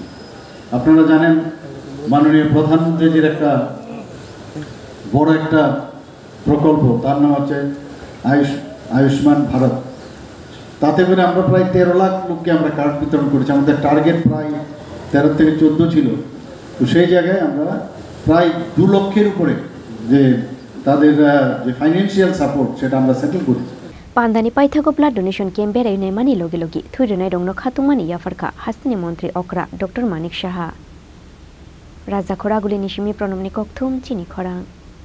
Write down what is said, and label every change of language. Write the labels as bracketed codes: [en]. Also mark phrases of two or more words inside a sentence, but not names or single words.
[bn] আপনারা জানেন মাননীয় প্রধানমন্ত্রীজির একটা বড় একটা প্রকল্প, তার নাম হচ্ছে আয়ুষ্মান ভারত। তাতে করে আমরা প্রায় 13 লাখ লোককে আমরা কার্ড বিতরণ করেছি। আমাদের টার্গেট প্রায় 13 থেকে 14 ছিল। তো সেই জায়গায় আমরা প্রায় 2 লক্ষের উপরে যে তাদের যে [en] financial support [bn] সেটা আমরা সেটেল করেছি। [trp] Pandani paithago [en] blood donation camp [trp] berai nei mani logi logi thuironai rongno khatumani yafarka hastini mantri okra Dr.Manik Saha Raja khora guli nishimi pronomni kokthum chini khora